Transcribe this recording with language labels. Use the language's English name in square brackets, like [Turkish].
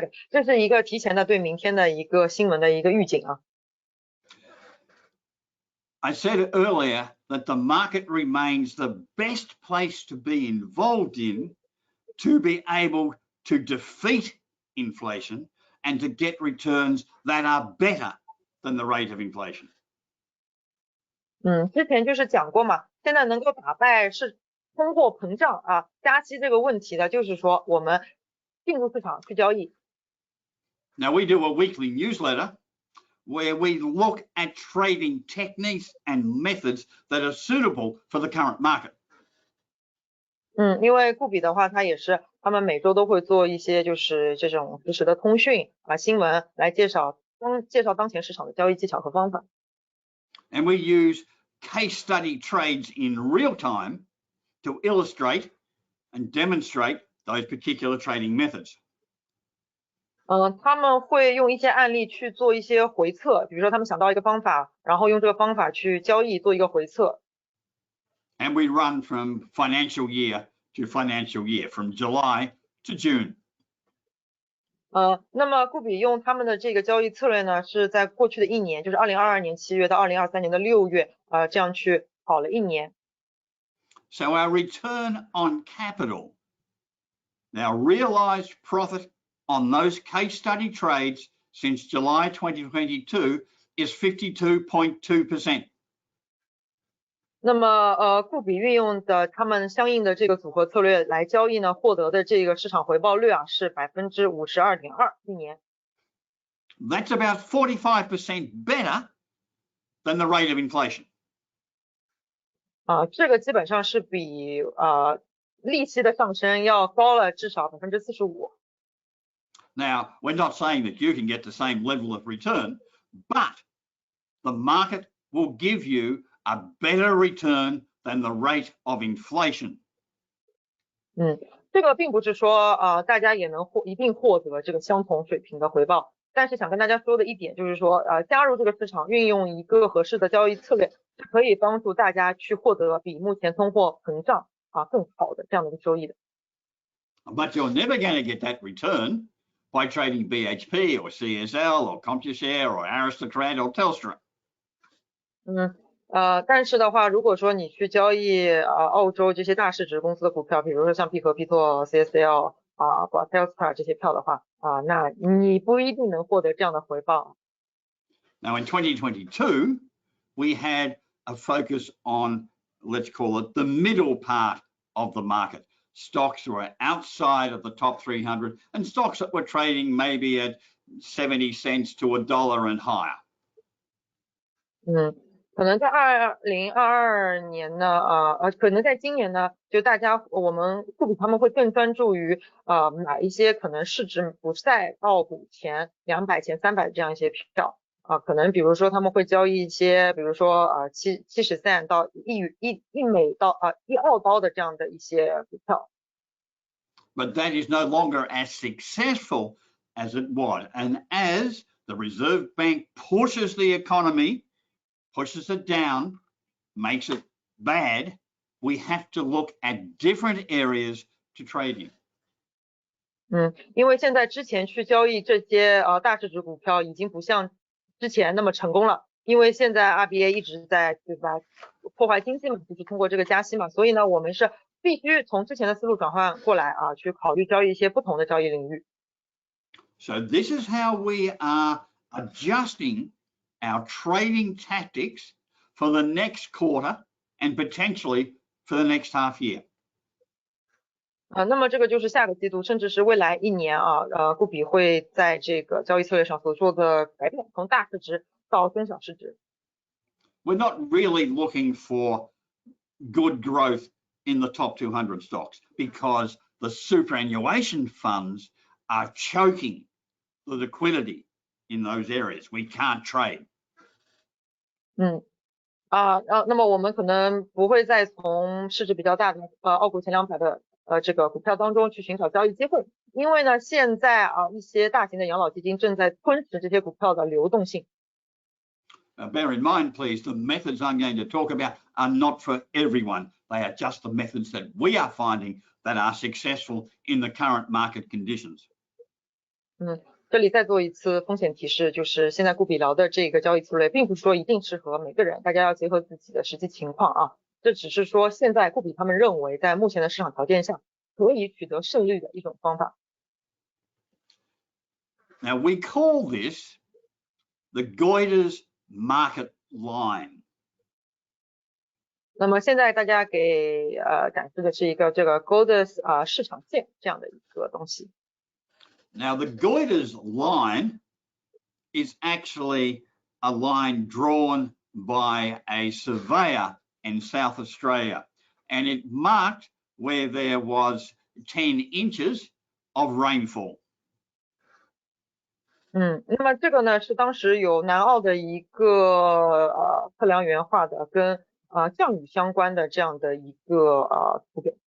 [Chinese] 这是一个提前的对明天的一个新闻的一个预警啊。 [English] I said earlier that the market remains the best place to be involved in to be able to defeat inflation and to get returns that are better than the rate of inflation. [Chinese] 之前就是讲过嘛，现在能够打败是通货膨胀加息这个问题的，就是说我们进入市场去交易。 [English] Now we do a weekly newsletter where we look at trading techniques and methods that are suitable for the current market. [Chinese] 因为Gupi的话，他们每周都会做一些就是这种实时的通讯新闻来介绍当前市场的交易技巧和方法。 [English] And we use case study trades in real time to illustrate and demonstrate those particular trading methods. [Chinese] 他们会用一些案例去做一些回测，比如说他们想到一个方法，然后用这个方法去交易，做一个回测。 [English] And we run from financial year to financial year, from July to June. [Chinese] 那么Gupi用他们的这个交易策略呢，是在过去的一年，就是2022年7月到2023年的6月，这样去跑了一年。 [English] So our return on capital, now realized profit on those case study trades since July 2022 is 52.2%. [Chinese] 那么Gupi运用的他们相应的这个组合策略来交易呢，获得的这个市场回报率是52.2%一年。 [English] That's about 45% better than the rate of inflation. [Chinese] 这个基本上是比利息的上升要高了至少45%。 [English] Now, we're not saying that you can get the same level of return, but the market will give you a better return than the rate of inflation. [Chinese] 这个并不是说大家也能一定获得这个相同水平的回报，但是想跟大家说的一点就是说加入这个市场，运用一个合适的交易策略，可以帮助大家去获得比目前通货膨胀更好的这样的一个收益的。 [English] But you're never going to get that return by trading BHP or CSL or CompuShare or Aristocrat or Telstra. [Chinese] 但是的话，如果说你去交易澳洲这些大市值公司的股票，比如说像必和必拓、CSL Telstra 这些票的话那你不一定能获得这样的回报。 [English] Now in 2022, we had a focus on, let's call it the middle part of the market. Stocks were outside of the top 300 and stocks that were trading maybe at 70 cents to $1 and higher. [Chinese] 可能在2022年呢可能在今年呢，就我们Gupi他们会更专注于买一些可能市值不在澳股前200前300这样一些票可能比如说他们会交易一些比如说70 cent 到1美到1澳刀的这样的一些股票。 [English] But that is no longer as successful as it was, and as the Reserve Bank pushes the economy pushes it down, makes it bad, we have to look at different areas to trade in. [Chinese] 因为现在之前去交易这些大市值股票已经不像之前那么成功了，因为现在 RBA 一直在对吧破坏经济嘛，就是通过这个加息嘛，所以呢我们是必须从之前的思路转换过来去考虑交易一些不同的交易领域。 [English] So this is how we are adjusting our trading tactics for the next quarter and potentially for the next half year. [Chinese] 那么这个就是下个季度，甚至是未来一年顾比会在这个交易策略上所做的改变，从大市值到中小市值。 [English] We're not really looking for good growth in the top 200 stocks because the superannuation funds are choking the liquidity in those areas. We can't trade. [Chinese] 那么我们可能不会再从市值比较大的澳股前200的这个股票当中去寻找交易机会，因为呢现在一些大型的养老基金正在吞噬这些股票的流动性。 [English] Bear in mind, please, the methods I'm going to talk about are not for everyone. They are just the methods that we are finding that are successful in the current market conditions. [Chinese] 这里再做一次风险提示，就是现在顾比聊的这个交易策略，并不是说一定适合每个人，大家要结合自己的实际情况这只是说现在顾比他们认为在目前的市场条件下可以取得胜率的一种方法。 [English] Now we call this the Goiter's market line. [Chinese] 那么现在大家给展示的是一个这个 Goiter's 市场线这样的一个东西。 [English] Now the Goiter's line is actually a line drawn by a surveyor in South Australia, and it marked where there was 10 inches of rainfall. [Chinese] 那么这个呢是当时有南澳的一个测量员画的跟降雨相关的这样的一个图表。